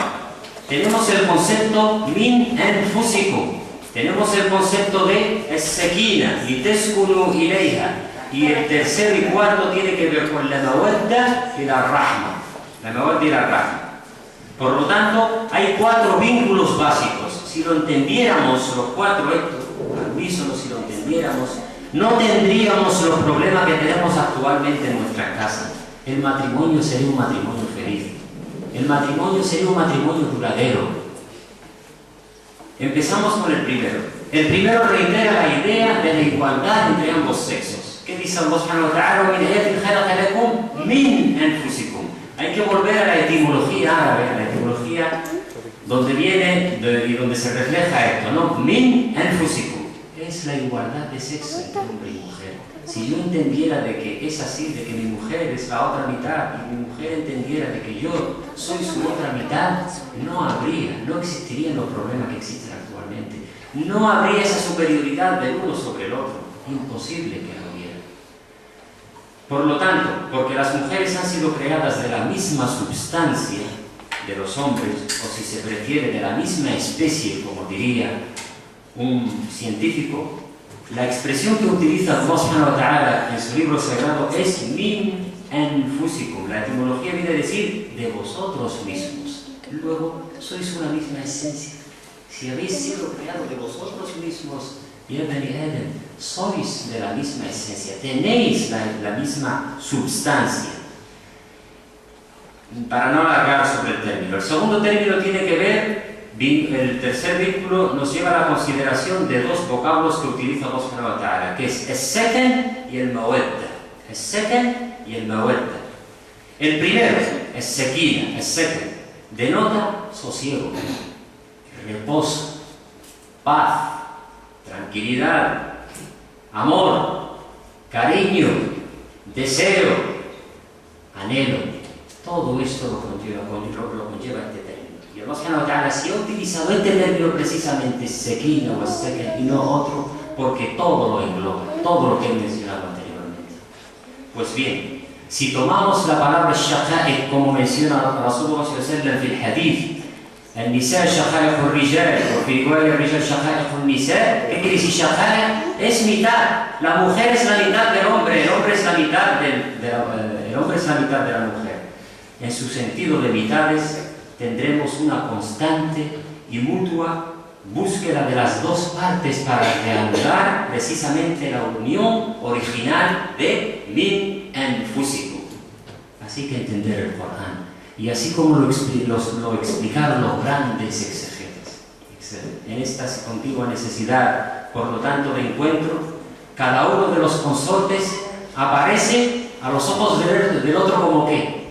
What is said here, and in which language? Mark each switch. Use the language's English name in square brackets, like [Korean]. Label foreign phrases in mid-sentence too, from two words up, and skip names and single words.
[Spanish] Tenemos el concepto [Arabic] من أنفسكم, [Spanish] tenemos el concepto de [Arabic] السكينة، لتسكنوا إليها, [Spanish] y el tercero y cuarto tiene que ver con la mawadda y la rahma. La mawadda y la rahma. Por lo tanto, hay 4 vínculos básicos. Si lo entendiéramos los 4 estos al unísono, si lo entendiéramos, no tendríamos los problemas que tenemos actualmente en nuestra casa. El matrimonio sería un matrimonio feliz. El matrimonio sería un matrimonio duradero. Empezamos con el primero. El primero reitera la idea de la igualdad entre ambos sexos. ¿Qué dice Allah [Arabic] سبحانه وتعالى? [Spanish] Hay que volver a la etimología árabe, a la etimología donde viene y donde se refleja esto, ¿no? [Arabic] من أنفسكم. [Spanish] Es la igualdad de sexo entre hombre y mujer. Si yo entendiera de que es así, de que mi mujer es la otra mitad y mi mujer entendiera de que yo soy su otra mitad, no existirían los problemas que existen actualmente. No habría esa superioridad del uno sobre el otro. Imposible que lo hubiera. Por lo tanto, porque las mujeres han sido creadas de la misma substancia de los hombres, o si se prefiere, de la misma especie, como diría un científico, la expresión que utiliza Allah [Arabic] سبحانه وتعالى [Spanish] en su libro sagrado es [Arabic] من أنفسكم. [Spanish] La etimología viene a decir de vosotros mismos. Luego, sois una misma esencia. Si habéis sido creados de vosotros mismos, [Arabic] يا بني آدم, [Spanish] sois de la misma esencia, tenéis la misma substancia. Para no alargar sobre el término. El segundo término tiene que ver. El tercer vínculo nos lleva a la consideración de 2 vocablos que utiliza Allah [Arabic] سبحانه وتعالى, [Spanish] que es el-sakan y el mawadda. El-sakan y el mawadda. El primero, el-sakina, el-sakan, denota sosiego, reposo, paz, tranquilidad, amor, cariño, deseo, anhelo. Todo esto lo conlleva este término. Y Allah [Arabic] سبحانه وتعالى [Spanish] si ha utilizado este término precisamente, sekina o sakan, y no otro, porque todo lo engloba, todo lo que he mencionado anteriormente. Pues bien, si tomamos la palabra shaqa'iq, como menciona [Arabic] رسول الله صلى الله عليه وسلم [Spanish] en el hadith, [Arabic] النساء شقائق الرجال وفي رواية الرجال شقائق النساء, [Spanish] ¿qué quiere decir shaqa'iq? Es mitad. La mujer es la mitad del hombre, el hombre es la mitad de la mujer. En su sentido de mitades, tendremos una constante y mutua búsqueda de las 2 partes para reanudar precisamente la unión original de [Arabic] من أنفسكم. [Spanish] Así que entender el Corán. Y así como lo explicaron los grandes exegetas. En esta continua necesidad, por lo tanto, de encuentro, cada uno de los consortes aparece a los ojos del otro como ¿qué?